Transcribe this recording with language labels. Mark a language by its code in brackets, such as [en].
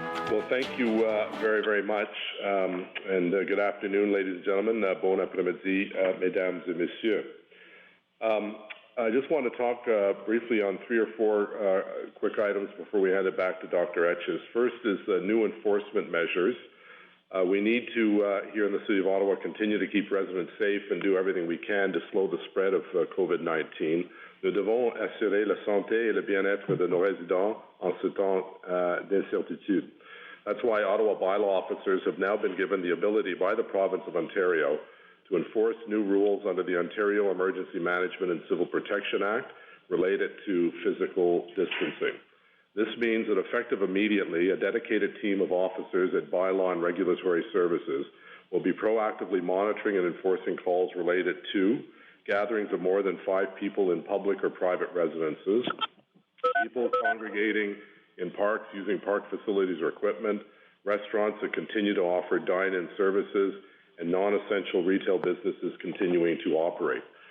[en] Well, thank you very, very much. And good afternoon, ladies and gentlemen. [fr] Bon après-midi, mesdames et messieurs. [en] I just want to talk briefly on 3 or 4 quick items before we hand it back to Dr. Etches. First is the new enforcement measures. We need to, here in the City of Ottawa, continue to keep residents safe and do everything we can to slow the spread of COVID-19. [fr] Nous devons assurer la santé et le bien-être de nos résidents en ce temps d'incertitude. [en] That's why Ottawa bylaw officers have now been given the ability by the province of Ontario to enforce new rules under the Ontario Emergency Management and Civil Protection Act related to physical distancing. This means that effective immediately, a dedicated team of officers at Bylaw and Regulatory Services will be proactively monitoring and enforcing calls related to gatherings of more than 5 people in public or private residences, people congregating in parks using park facilities or equipment, restaurants that continue to offer dine-in services, and non-essential retail businesses continuing to operate.